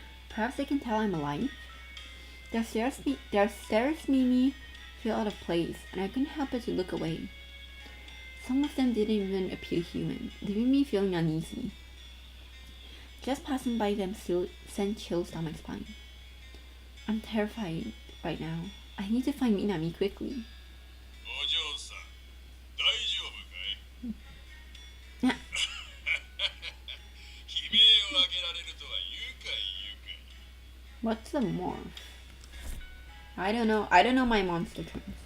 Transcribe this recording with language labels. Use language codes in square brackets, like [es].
[en] Perhaps they can tell I'm alive. Their stares made me feel out of place, and I couldn't help but to look away. Some of them didn't even appear human, leaving me feeling uneasy. Just passing by them still sent chills down my spine. I'm terrified right now. I need to find Minami quickly. [ja] お嬢さん、大丈夫かい悲鳴を上げられるとは愉快愉快 [en] What's the morph? I don't know my monster terms.